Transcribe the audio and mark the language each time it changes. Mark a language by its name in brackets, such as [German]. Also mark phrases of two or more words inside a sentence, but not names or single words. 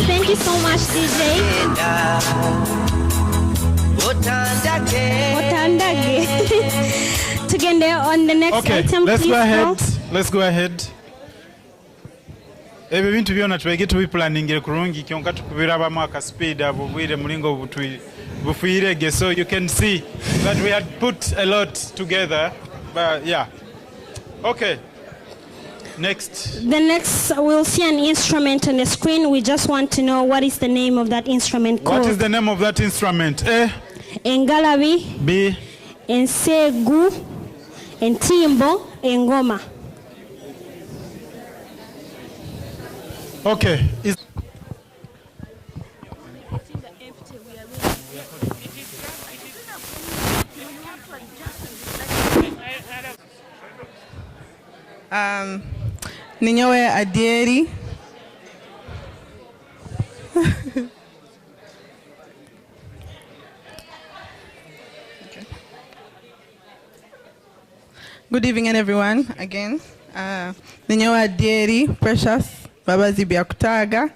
[English] Thank you so much, DJ. To get there on the next item, let's please. Let's go ahead. [Nyoro] Ebyo bintu byonna twege tubiplaningire kurungi kyonka tukubirabamu akaspeed abo bwire mulingo bufuyirege, [English] so you can see that we had put a lot together, but yeah. Okay. Next. The next, we'll see an instrument on the screen. We just want to know what is the name of that instrument called. What is the name of that instrument? A. Engalabi. B. [Nyoro] Ensegu. Entimbo. Engoma. [English] Okay. [Nyoro] Ninyowe Adieri. [English] Good evening, everyone. Again, [Nyoro] Ninyowe Adieri, Precious, Babazi Biakutaga.